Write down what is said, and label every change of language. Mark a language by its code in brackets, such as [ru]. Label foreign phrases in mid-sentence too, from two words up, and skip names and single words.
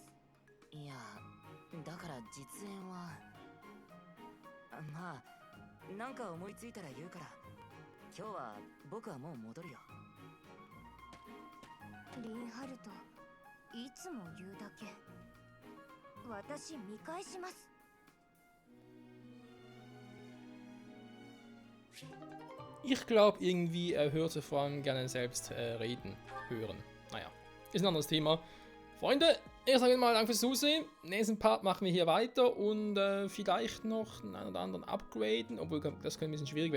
[ja] いや、だから実演はまあなんか思いついたら言うから。今日は僕はもう戻るよ。リンハルト、いつも言うだけ。私見返します。 [de] Ich glaube irgendwie, er hörte vor allem gerne selbst reden, hören. Naja, ist ein anderes Thema. Freunde, ich sage mal danke fürs Zusehen. Nächsten Part machen wir hier weiter und vielleicht noch einen oder anderen upgraden, obwohl das könnte ein bisschen schwierig werden.